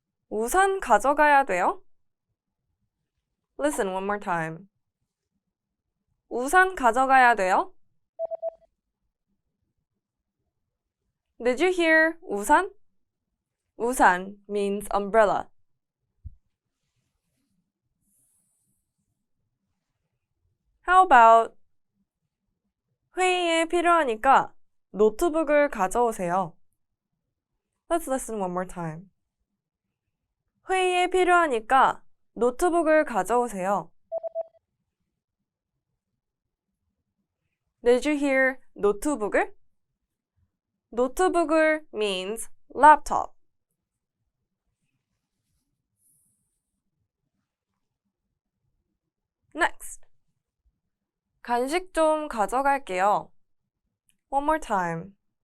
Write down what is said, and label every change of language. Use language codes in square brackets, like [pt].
[ko] 우산 가져가야 돼요? [en] Listen one more time. [ko] 우산 가져가야 돼요? [en] Did you hear 우산? 우산 means umbrella. How about [ko] 회의에 필요하니까 노트북을 가져오세요. [en] Let's listen one more time. [ko] 회의에 필요하니까 노트북을 가져오세요. [en] Did you hear 노트북을? 노트북을 means laptop. Next. [ko] 간식 좀 가져갈게요. [en] One more time.